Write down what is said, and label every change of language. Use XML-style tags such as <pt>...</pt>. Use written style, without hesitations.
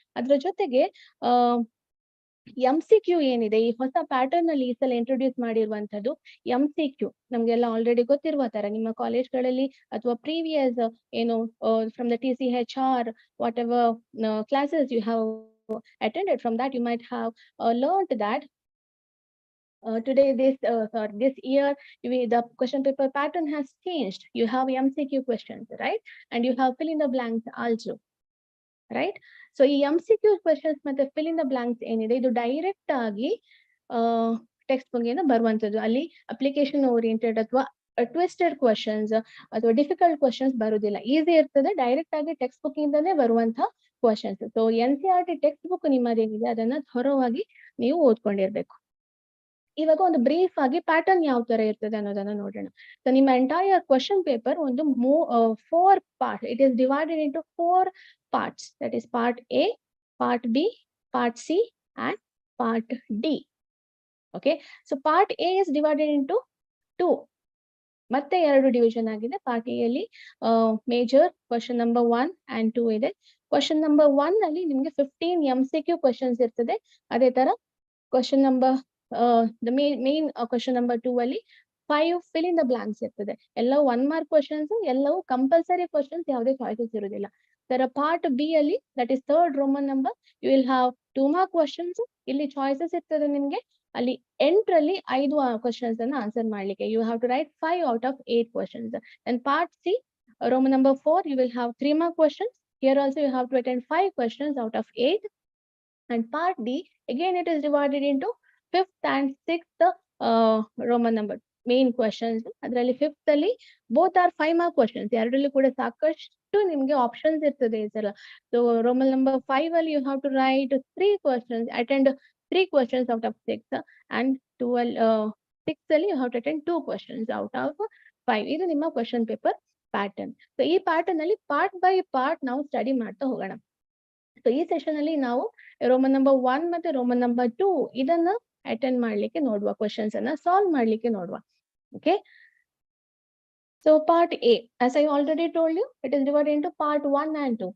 <kn>ಅದ್ರ ಜೊತೆಗೆ MCQ ಏನಿದೆ ಈ ಹೊಸ ಪ್ಯಾಟರ್ನ್ ಅಲ್ಲಿ ಈ ಸಲ ಇಂಟ್ರೊಡ್ಯೂಸ್ ಮಾಡಿರುವಂತದ್ದು MCQ ನಮ್ಗೆಲ್ಲ ಆಲ್ರೆಡಿ ಗೊತ್ತಿರುವ ತರ ನಿಮ್ಮ ಕಾಲೇಜ್ಗಳಲ್ಲಿ ಅಥವಾ ಪ್ರೀವಿಯಸ್ ಏನು</kn> <en>From the TCHR whatever classes you have attended, from that you might have learned that today this year the question paper pattern has changed. You have MCQ questions, right, and you have fill in the blanks also, right.</en> <kn>So ಈ MCQ questions ಮತ್ತೆ fill in the blanks ಏನಿದೆ ಇದು direct ಆಗಿ text book ಇಂದ ಬರುವಂತದ್ದು. ಅಲ್ಲಿ application oriented ಅಥವಾ twisted questions ಅಥವಾ ಡಿಫಿಕಲ್ಟ್ ಕ್ವಶನ್ಸ್ ಬರುವುದಿಲ್ಲ. ಈಸಿ ಇರ್ತದೆ, ಡೈರೆಕ್ಟ್ ಆಗಿ ಟೆಕ್ಸ್ಟ್ ಬುಕ್ ಇಂದಾನೇ ಬರುವಂತಹ questions. So NCERT text book ನಿಮ್ಮದೇನಿದೆ ಅದನ್ನ ಥೊರವಾಗಿ ನೀವು ಓದ್ಕೊಂಡಿರ್ಬೇಕು. ಇವಾಗ ಒಂದು ಬ್ರೀಫ್ ಆಗಿ ಪ್ಯಾಟರ್ನ್ ಯಾವ ತರ ಇರ್ತದೆ ಅನ್ನೋದನ್ನ ನೋಡೋಣ. ಸೊ ನಿಮ್ಮ ಎಂಟೈರ್ ಕ್ವಶನ್ ಪೇಪರ್ ಒಂದು 4 part.</kn> <en>It is divided into 4 parts. That is part A, part B, part C and part D. Okay, so part A is divided into 2.</en> <kn>ಮತ್ತೆ 2 ಡಿವಿಷನ್ ಆಗಿದೆ. ಪಾರ್ಟ್ ಎ ಅಲ್ಲಿ major question number 1 and 2 ಇದೆ. Question number 1 ಅಲ್ಲಿ ನಿಮ್ಗೆ 15 MCQ questions ಇರ್ತದೆ. ಅದೇ ತರ question number main question number 2 ಅಲ್ಲಿ 5 fill in the blanks ಇರ್ತದೆ. ಎಲ್ಲವೂ 1 mark ಕ್ವಶನ್ಸ್, ಎಲ್ಲವೂ ಕಂಪಲ್ಸರಿ ಕ್ವಶನ್ಸ್, ಯಾವುದೇ ಚಾಯ್ಸಸ್ ಇರುವುದಿಲ್ಲ. ತರ ಪಾರ್ಟ್ ಬಿ ಅಲ್ಲಿ</kn> <en>That is 3rd Roman number, you will have 2 mark questions.</en> <kn>ಇಲ್ಲಿ ಚಾಯ್ಸಸ್ ಇರ್ತದೆ ನಿಮ್ಗೆ. ಅಲ್ಲಿ 8ರಲ್ಲಿ 5 ಕ್ವಶನ್ಸ್ ಅನ್ನ ಆನ್ಸರ್ ಮಾಡ್ಲಿಕ್ಕೆ</kn> <en>You have to write 5 out of 8 questions. And part C, Roman number 4, you will have 3 mark questions. Here also you have to attend 5 questions out of 8. And part D, again it is divided into 5th and 6th Roman number main questions.</en> <kn>ಅದರಲ್ಲಿ 5th ಅಲ್ಲಿ</kn> <en>Both are 5 mark questions.</en> <kn>ಎರಡರಲ್ಲಿ ಕೂಡ ಸಾಕಷ್ಟು ನಿಮ್ಗೆ options ಇರ್ತದೆ ಈ ಸಲ.</kn> <en>so Roman number 5</en> <kn>ಅಲ್ಲಿ</kn> <en>You have to write 3 questions, attend 3 questions out of 6, and 6 ಅಲ್ಲಿ you have to attend 2 questions out of 5.</en> <kn>ಇದು ನಿಮ್ಮ ಕ್ವಶನ್ ಪೇಪರ್ ಪ್ಯಾಟರ್ನ್. ಸೊ ಈ ಪ್ಯಾಟರ್ನ್ ಅಲ್ಲಿ ಪಾರ್ಟ್ ಬೈ ಪಾರ್ಟ್ ನಾವು ಸ್ಟಡಿ ಮಾಡ್ತಾ ಹೋಗೋಣ. ಸೊ ಈ ಸೆಷನ್ ಅಲ್ಲಿ ನಾವು ರೋಮನ್ ನಂಬರ್ 1 ಮತ್ತೆ ರೋಮನ್ ನಂಬರ್ 2 ಇದನ್ನ ಅಟೆಂಡ್ ಮಾಡ್ಲಿಕ್ಕೆ ನೋಡುವ, ಕ್ವಶನ್ಸ್ ಅನ್ನ ಸಾಲ್ವ್ ಮಾಡ್ಲಿಕ್ಕೆ ನೋಡುವ.</kn> <en>Okay, so part A, as I already told you, it is divided into part 1 and 2.</en>